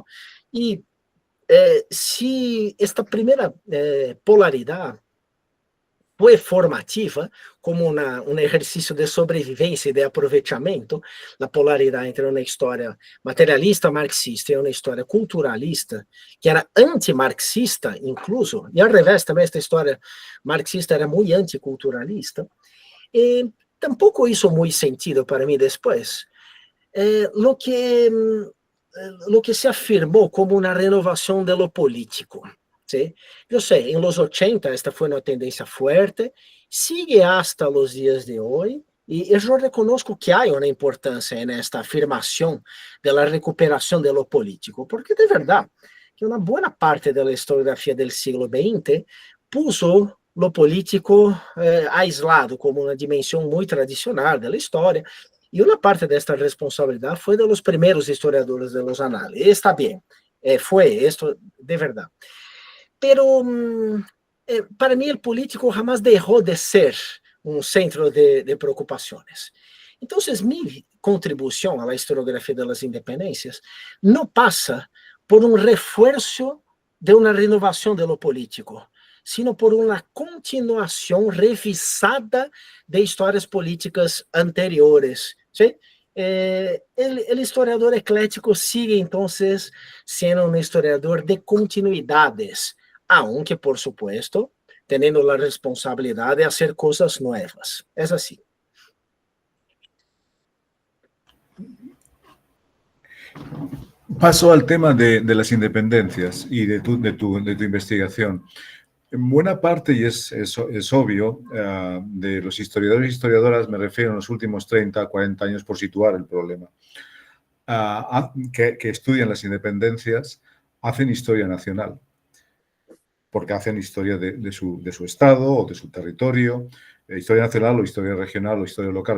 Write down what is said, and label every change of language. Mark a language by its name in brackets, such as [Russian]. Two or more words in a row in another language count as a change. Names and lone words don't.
[Portuguese] E se esta primeira polaridade foi formativa, como um exercício de sobrevivência e de aproveitamento, a polaridade entre uma história materialista marxista e uma história culturalista, que era antimarxista, incluso, e ao revés também, esta história marxista era muito anticulturalista, e tampouco hizo muito sentido para mim depois. [Spanish] Lo que se [Portuguese] afirmou como uma renovação de [Spanish] lo político. [Portuguese] ¿Sí? Eu sei, em los 80 esta foi uma tendência forte, [Spanish] sigue hasta los [Portuguese] dias de hoje, e eu reconozco que há uma importância nesta afirmação da recuperação de [Spanish] lo político, [Portuguese] porque de verdade que uma boa parte da historiografia do século XX [Spanish] puso lo político aislado [Portuguese] como uma dimensão muito tradicional da história, e uma parte desta responsabilidade foi dos primeiros historiadores de [Spanish] los anales. [Portuguese] Está bem, foi isto de verdade. Pero para mim o político jamais deixou de ser um centro de preocupações. Então, minha contribuição à historiografia das independências não passa por um reforço de uma renovação de [Spanish] lo político, [Portuguese] sino por uma continuação revisada de histórias políticas anteriores. [Spanish] ¿Sí? [Portuguese] O historiador eclético sigue, então, sendo um historiador de continuidades, [Spanish] aunque, por supuesto, [Portuguese] tendo a responsabilidade de fazer coisas novas. É assim. [Spanish] Paso al tema de las independencias y de tu investigación. En buena parte, y es obvio, de los historiadores y historiadoras, me refiero en los últimos 30, 40 años, por situar el problema, que estudian las independencias, hacen historia nacional, porque hacen historia de su estado o de su territorio, historia nacional o historia regional o historia local.